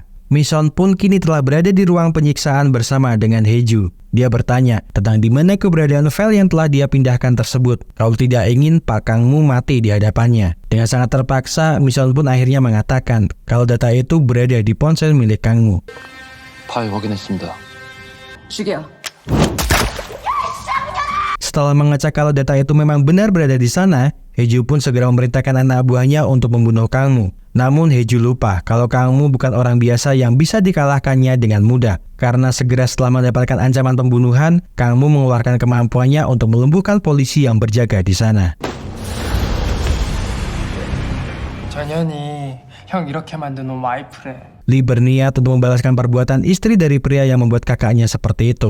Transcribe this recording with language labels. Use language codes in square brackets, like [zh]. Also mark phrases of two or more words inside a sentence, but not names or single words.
[id] Mi-son pun kini telah berada di ruang penyiksaan bersama dengan Hye-ju. Dia bertanya tentang di mana keberadaan file yang telah dia pindahkan tersebut. Kalau tidak ingin Pak Kang Mu mati di hadapannya. Dengan sangat terpaksa, Mi-son pun akhirnya mengatakan kalau data itu berada di ponsel milik Kang Mu. [ko] 파일 확인했습니다. 죽여. [id] Setelah mengecek kalau data itu memang benar berada di sana, Hye-ju pun segera memerintahkan anak buahnya untuk membunuh Kang Mu. Namun Hye-ju lupa kalau Kang Mu bukan orang biasa yang bisa dikalahkannya dengan mudah. Karena segera setelah mendapatkan ancaman pembunuhan, Kang Mu mengeluarkan kemampuannya untuk melumpuhkan polisi yang berjaga di sana. [ko] 전현이 형 이렇게 만든 놈 와이프래. [id] Lee berniat untuk membalaskan perbuatan istri dari pria yang membuat kakaknya seperti itu.